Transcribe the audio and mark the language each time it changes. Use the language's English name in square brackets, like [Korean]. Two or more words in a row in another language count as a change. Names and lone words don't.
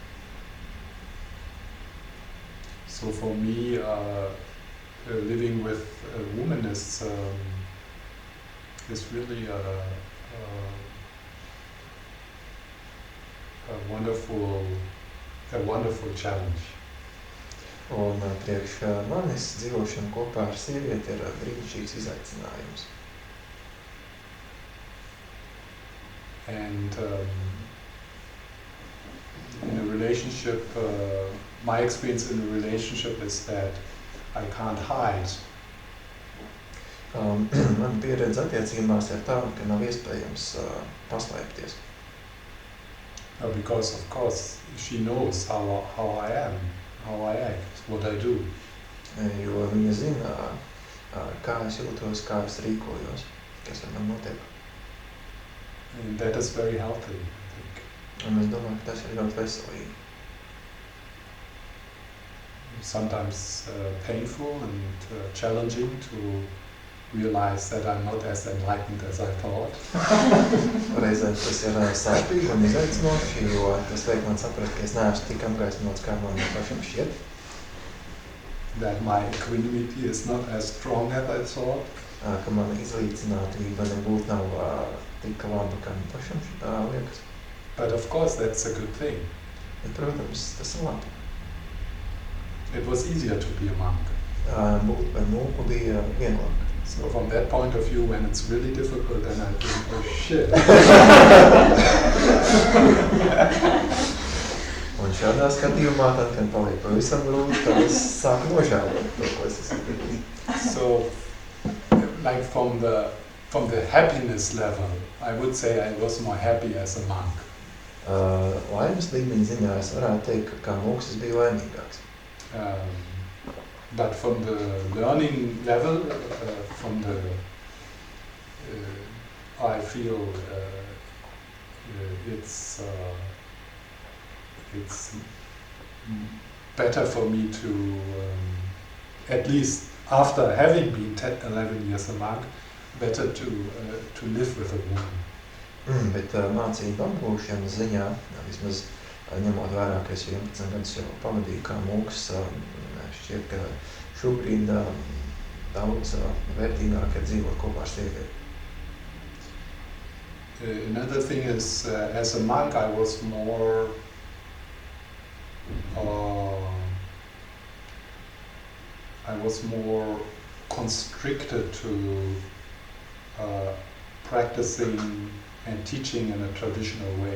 [English] So for me, living with a woman is really a wonderful challenge. [Latvian] Un priekš manis dzīvošana kopā ar sievieti ir brīnišķīgs izaicinājums. [English] And in a relationship, my experience in a relationship is that I can't hide. [Latvian] Man pieredze attiecībās ir tāda, ka nav iespējams paslēpties. [English] Because of course she knows how I am, how I act, what I do. [Latvian] Jo viņa zina, kā es jūtos, kā es rīkojos, kas ar mani notiek. [English] And that is very healthy, I think. [Latvian] Un es domāju, ka tas ir ļoti veselīgi. [English] Sometimes painful and challenging to realize that I'm not as enlightened as I thought. [Latvian] Reizēm tas ir sāpīgi un izaicinoši, jo tas liek man saprast, ka es neesmu tik apgaismots, kā man pašam šķiet. [English] That my equanimity is not as strong as I thought. [Latvian] Ka mana izlīdzinātība nebūtu nav tik laba, kā man pašam liekas. [English] But of course that's a good thing. [Latvian] Bet, protams, tas ir labi. [English] It was easier to be a monk. [Latvian] Būt par mūku bija vieglāk. [English] So from that point of view, when it's really difficult, then I think, oh shit. [Latvian] Un šādā skatījumā, tad, kad paliek pavisam grūti, tad es sāku nožēlot to, ko es esmu darījis. [English] So, like from the happiness level, I would say I was more happy as a monk. [Latvian] Laimes līmeņa ziņā es varētu teikt, ka kā mūks es biju laimīgāks. [English] But from the learning level, I feel it's better for me to, at least after having been 11 years a monk, better to live with a woman. [Latvian] Bet mācību apgūšanas ziņā, vismaz ņemot vērā, ka es 11 gadus jau pavadīju kā mūks, šķiet, ka šobrīd daudz vērtīgāk ir dzīvot kopā ar sievieti. [English] Another thing is, as a monk, I was more constricted to practicing and teaching in a traditional way.